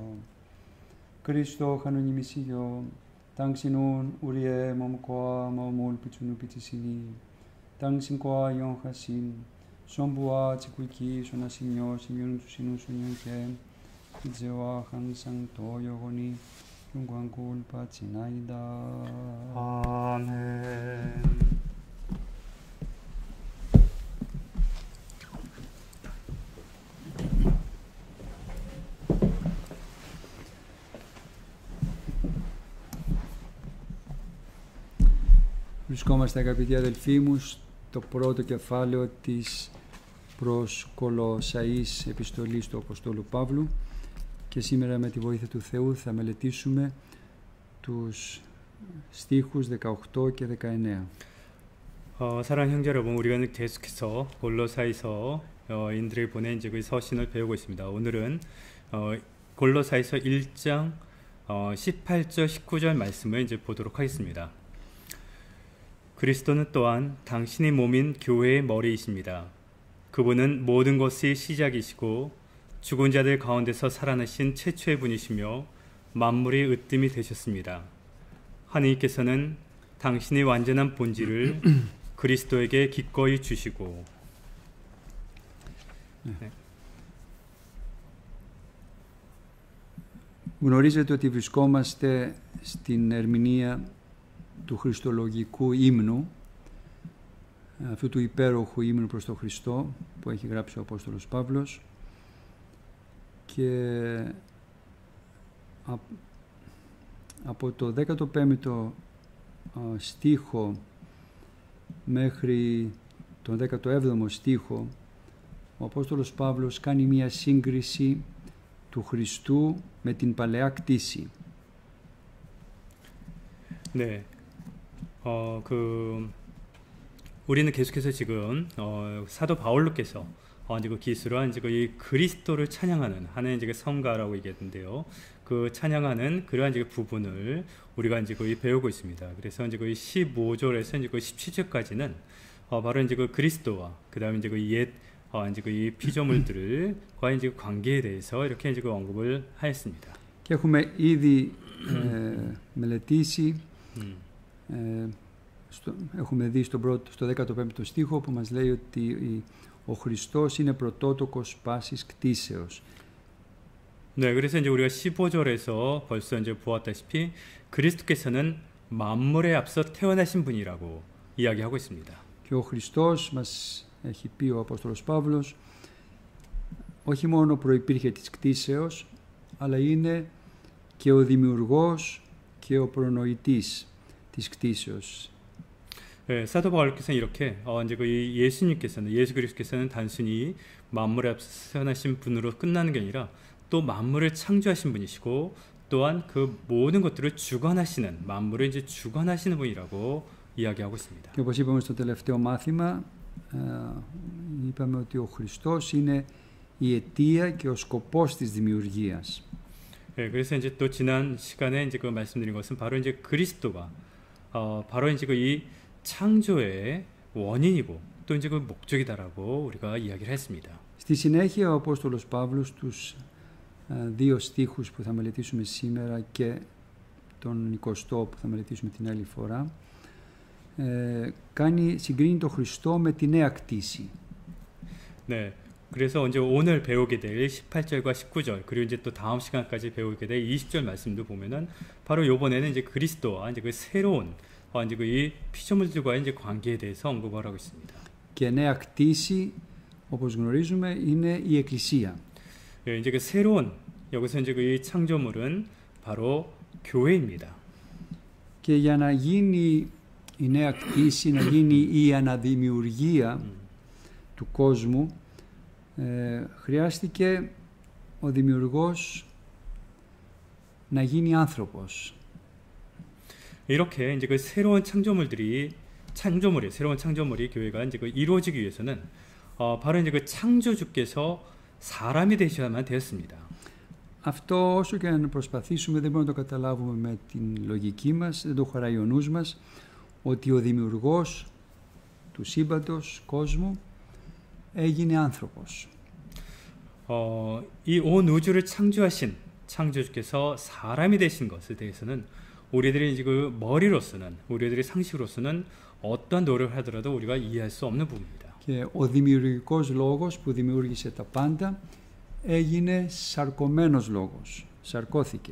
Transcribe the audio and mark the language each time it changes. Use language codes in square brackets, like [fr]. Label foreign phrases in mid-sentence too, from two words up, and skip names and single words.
[ko] 그리스도 하느님이시여 당신은 우리의 몸과 마음을 비추는 빛이시니 당신과 영하신 선부와 지극히 선하시며 생명 주시는 성령께 이제와 항상 또 영원히 영광을 받지나이다. 아멘. [el] Βρισκόμαστε αγαπητοί αδελφοί μου στο πρώτο κεφάλαιο της προς Κολοσσαείς επιστολής του Αποστόλου Παύλου και σήμερα με τη βοήθεια του Θεού θα μελετήσουμε τους στίχους 18 και 19. [ko] 사랑하는 형제 여러분, 우리가 계속해서 골로사이서 인들에게 보낸 이제 그 서신을 배우고 있습니다. 오늘은 골로사이서 1장 18절 19절 말씀을 이제 보도록 하겠습니다. 그리스도는 또한 당신의 몸인 교회의 머리이십니다. 그분은 모든 것의 시작이시고 죽은 자들 가운데서 살아나신 최초의 분이시며 만물의 으뜸이 되셨습니다. 하느님께서는 당신의 완전한 본질을 그리스도에게 기꺼이 주시고. 네. [el] Γνωρίζετε ότι βρισκόμαστε στην ερμηνεία του χριστολογικού ύμνου, αυτού του υπέροχου ύμνου προς τον Χριστό που έχει γράψει ο Απόστολος Παύλος, και από το 15ο στίχο μέχρι τον 17ο στίχο ο Απόστολος Παύλος κάνει μία σύγκριση του Χριστού με την παλαιά κτήση. [ko] 네. 우리는 계속해서 지금 사도 바울로께서 이제 그 기술한 이제 이 그리스도를 찬양하는 하나의 이제 성가라고 얘기했는데요. 그 찬양하는 그러한 이제 부분을 우리가 이제 거의 배우고 있습니다. 그래서 이제 거의 15절에서 이제 그 17절까지는 바로 이제 그 그리스도와 그다음에 이제 그 옛 이제 그 이 피조물들과 이제 관계에 대해서 이렇게 이제 그 언급을 하였습니다. [el] Και έχουμε ήδη μελετήσει, έχουμε δει στο 15ο στίχο που μας λέει ότι ο Χριστός είναι πρωτότοκος πάσης κτίσεως. [ko] 네, 그래서 이제 우리가 15절에서 벌써 이제 보았다시피 그리스도께서는 만물에 앞서 태어나신 분이라고 이야기하고 있습니다. [el] Και ο Χριστός, μας έχει πει ο Απόστολος Παύλος, όχι μόνο προϋπήρχε της κτίσεως, αλλά είναι και ο δημιουργός και ο προνοητής της κτίσεως. [ko] 네, 사도 바울께서는 이렇게 이제 그 예수 그리스도께서는 단순히 만물에 앞서 태어나신 분으로 끝나는 게 아니라 또 만물을 창조하신 분이시고 또한 그 모든 것들을 주관하시는 만물을 이제 주관하시는 분이라고 이야기하고 있습니다. [el] Και όπως είπαμε στο τελευταίο μάθημα, είπαμε ότι ο Χριστός είναι η αιτία και ο σκοπός της δημιουργίας. [ko] 네, 그래서 이제 또 지난 시간에 이제 그 말씀드린 것은 바로 이제 그리스도가 바로 이제 그 이 창조의 원인이고 또 이제 그 목적이다라고 우리가 이야기를 했습니다. [el] Στη συνέχεια ο Απόστολος Παύλος τους δύο στίχους που θα μελετήσουμε σήμερα και τον 20ο που θα μελετήσουμε την άλλη φορά, συγκρίνει τον Χριστό με τη νέα κτήση. [ko] 네, 그래서 이제 오늘 배우게 될 18절과 19절 그리고 이제 또 다음 시간까지 배우게 될 20절 말씀도 보면은 바로 이번에는 이제 그리스도와 이제 그 새로운 이제 그 이 피조물들과의 이제 관계에 대해서 언급을 하고 있습니다. [el] Και νέα κτήση, όπως γνωρίζουμε, είναι η Εκκλησία. [ko] 예, 이제 그 새로운 여기서 이제 그 이 창조물은 바로 교회입니다. [el] Και για να γίνει η νέα κτήση, να γίνει η αναδημιουργία του κόσμου, χρειάστηκε ο δημιουργός να γίνει άνθρωπος. [ko] 이렇게 이제 그 새로운 새로운 창조물이 교회가 이제 그 이루어지기 위해서는 바로 이제 그 창조주께서 사람이 되셔야만 되었습니다. [el] Αυτό όσο και αν προσπαθήσουμε δεν μπορούμε να το καταλάβουμε με την λογική μας, δεν το χωράει ο νους μας, ότι ο δημιουργός του σύμπαντος, κόσμου, έγινε άνθρωπος. [ko] 이 온 우주를 창조하신 창조주께서 사람이 되신 것에 대해서는 우리들이 이제 그 머리로서는 우리들의 상식으로서는 어떠한 노력을 하더라도 우리가 이해할 수 없는 부분입니다. [el] Και ο δημιουργικός λόγος που δημιούργησε τα πάντα έγινε σαρκωμένος λόγος, σαρκώθηκε.